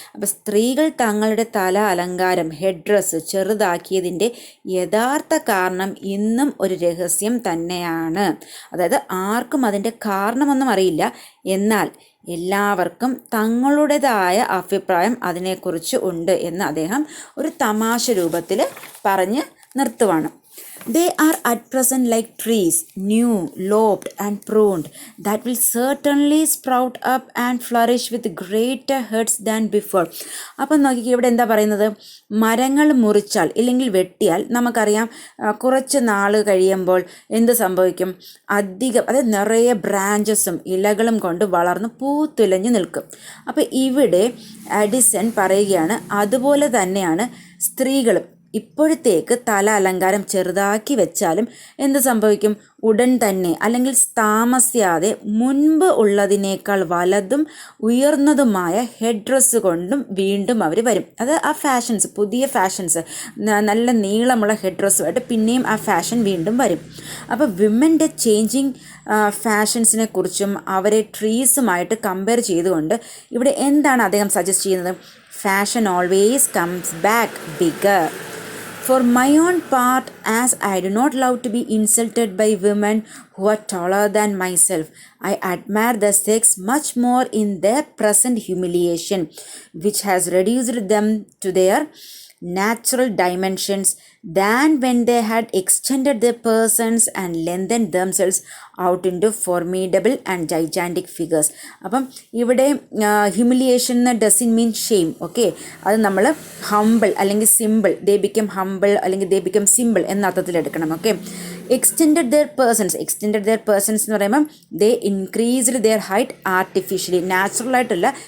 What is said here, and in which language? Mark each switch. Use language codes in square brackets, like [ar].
[ml] അപ്പോൾ സ്ത്രീകൾ തങ്ങളുടെ തല അലങ്കാരം, ഹെഡ് ഡ്രസ്സ് ചെറുതാക്കിയതിൻ്റെ യഥാർത്ഥ കാരണം ഇന്നും ഒരു രഹസ്യം തന്നെയാണ്. അതായത് ആർക്കും അതിൻ്റെ കാരണമൊന്നും അറിയില്ല, എന്നാൽ എല്ലാവർക്കും തങ്ങളുടേതായ അഭിപ്രായം അതിനെക്കുറിച്ച് ഉണ്ട് എന്ന് അദ്ദേഹം ഒരു തമാശ രൂപത്തിൽ പറഞ്ഞ് നിർത്തുവാണ്. [en] They are at present like trees, new, lopped and pruned, that will certainly sprout up and flourish with greater heads than before. [ml] അപ്പം നോക്കി ഇവിടെ എന്താ പറയുന്നത്, മരങ്ങൾ മുറിച്ചാൽ ഇല്ലെങ്കിൽ വെട്ടിയാൽ നമുക്കറിയാം കുറച്ച് നാൾ കഴിയുമ്പോൾ എന്ത് സംഭവിക്കും, അധികം അതായത് നിറയെ ബ്രാഞ്ചസും ഇലകളും കൊണ്ട് വളർന്ന് പൂത്തുലഞ്ഞ് നിൽക്കും. അപ്പോൾ ഇവിടെ അഡിസൺ പറയുകയാണ്, അതുപോലെ തന്നെയാണ് സ്ത്രീകളും. ഇപ്പോഴത്തേക്ക് തല അലങ്കാരം ചെറുതാക്കി വെച്ചാലും എന്ത് സംഭവിക്കും, ഉടൻ തന്നെ അല്ലെങ്കിൽ താമസിയാതെ മുൻപ് ഉള്ളതിനേക്കാൾ വലുതും ഉയർന്നതുമായ ഹെഡ് ഡ്രസ്സ് കൊണ്ടും വീണ്ടും അവർ വരും. അത് ആ ഫാഷൻസ്, പുതിയ ഫാഷൻസ്, നല്ല നീളമുള്ള ഹെഡ് ഡ്രസ്സുമായിട്ട് പിന്നെയും ആ ഫാഷൻ വീണ്ടും വരും. അപ്പോൾ വിമൻ്റെ ചേഞ്ചിങ് ഫാഷൻസിനെ കുറിച്ചും അവരെ ട്രീസുമായിട്ട് കമ്പയർ ചെയ്തുകൊണ്ട് ഇവിടെ എന്താണ് അദ്ദേഹം സജസ്റ്റ് ചെയ്യുന്നത്, [en] Fashion always comes back bigger. For my own part, as I do not love to be insulted by women who are taller than myself, I admire the sex much more in their present humiliation, which has reduced them to their natural dimensions than when they had extended their persons and lengthened themselves out into formidable and gigantic figures. അപ്പം ഇവിടെ humiliation doesn't mean shame. [ml] Okay, അത് നമ്മൾ humble അല്ലെങ്കിൽ simple, [en] they become humble [ml] അല്ലെങ്കിൽ [en] they become simple [ml] എന്ന അർത്ഥത്തിൽ എടുക്കണം. [en] okay, extended their persons [ml] എന്ന് പറയുമ്പം [en] They increased their height artificially, നാച്ചുറലായിട്ടല്ല.